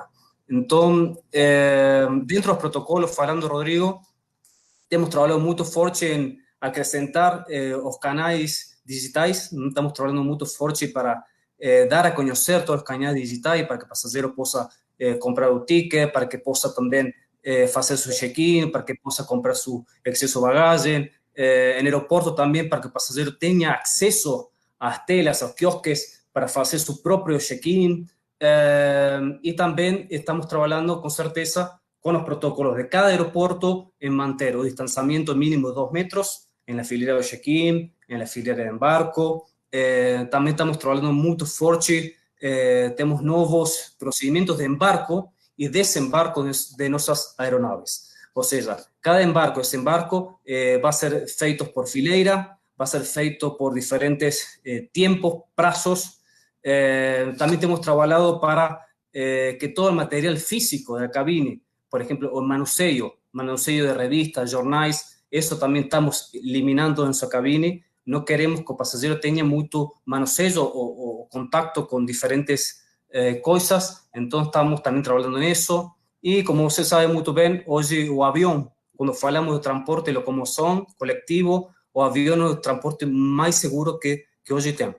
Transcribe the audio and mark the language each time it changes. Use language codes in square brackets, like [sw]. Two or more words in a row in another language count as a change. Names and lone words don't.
[pt] Então, dentro dos protocolos, falando, Rodrigo, temos trabalhado muito forte em acrescentar os canais digitais, estamos trabalhando muito forte para dar a conhecer todos os canais digitais, para que o passageiro possa comprar o ticket, para que possa também fazer seu check-in, para que possa comprar seu excesso de bagagem, em aeroporto também, para que o passageiro tenha acesso às telas, aos quiosques, para fazer seu próprio check-in, e também estamos trabalhando com certeza [es] con los protocolos de cada aeropuerto en mantener un distanciamiento mínimo de 2 metros en la fileira de check-in, en la fileira de embarco. También estamos trabajando muy fuerte, tenemos nuevos procedimientos de embarco y desembarco de nuestras aeronaves. O sea, cada embarco, desembarco va a ser [pt] feito por fileira, [es] va a ser feito por diferentes tiempos, plazos. También estamos trabajando para que todo el material físico de la cabina, por ejemplo, [pt] o manuseio de revistas, jornais, [es] eso también estamos eliminando en su cabine. No queremos que el pasajero tenga mucho manuseio o contacto con diferentes cosas, entonces estamos también trabajando en eso. Y como usted sabe muy bien, hoy el avión, cuando hablamos de transporte y locomoción colectivo, o avión es el transporte más seguro que hoy tenemos.